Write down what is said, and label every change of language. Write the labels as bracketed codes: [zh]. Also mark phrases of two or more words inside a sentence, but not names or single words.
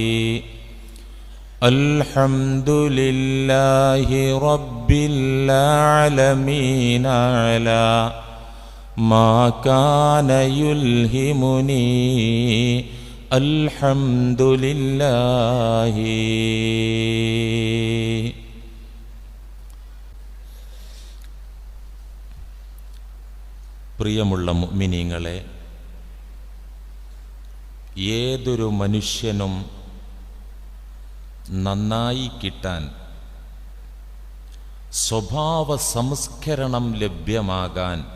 [ar] الحمد لله رب العالمين على ما كان يلهمني. الحمد لله. [ml] പ്രിയമുള്ള മുഅ്മിനീങ്ങളെ, ഏതൊരു മനുഷ്യനും നന്നായി കിട്ടാൻ, സ്വഭാവ സംസ്കരണം ലഭ്യമാകാൻ,